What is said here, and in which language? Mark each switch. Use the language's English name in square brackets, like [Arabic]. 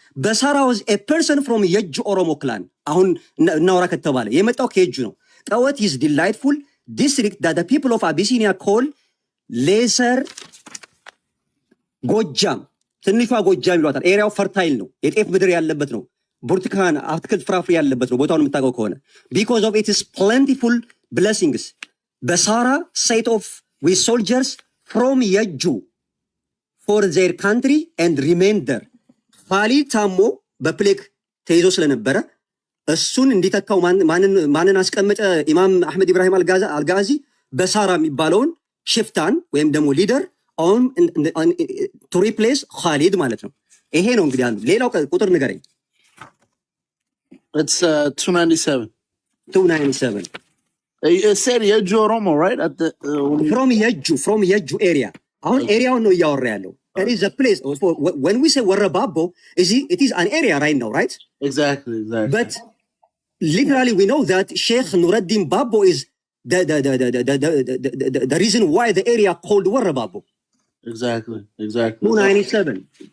[Amharic] በሳራ [English] was a person from [Amharic] የእጁ ኦሮሞ ክላን። አሁን እናውራ ከተባለ የመጣው ከየእጁ ነው። [English] Qawat is delightful district that the people of Abyssinia call lesser [Amharic] ጎጃም፣ ትንሿ ጎጃም ይሏታል። ኤሪያው ፈርታይል ነው፣ የጤፍ ምድር ያለበት ነው። ብርቱካን፣ አትክልት፣ ፍራፍሬ ያለበት ነው። ቦታውን የምታውቀው ከሆነ [English] because of its plentiful blessings. Basara set off with soldiers from Yajju for their country and remained there. [Amharic] ኻሊድ ታሞ በፕሌክ ተይዞ ስለነበረ እሱን እንዲተካው ማንን አስቀመጠ? ኢማም አህመድ ኢብራሂም አልጋዚ በሳራ የሚባለውን ሽፍታን ወይም ደግሞ ሊደር [English] on to replace [Amharic] ኻሊድ ማለት ነው። ይሄ ነው እንግዲህ አንዱ። ሌላው ቁጥር ንገረኝ። [English] It's 297. 297. It said Yajju Oromo, right? At the from Yajju area. [Amharic] አሁን ኤሪያውን ነው እያወራ ያለው። [English] It is a place. When we say Warrababo, it is an area right now, right? Exactly. But literally we know that Sheikh Nuruddin Babbo is the reason why the area called Warrababo. Exactly. 297.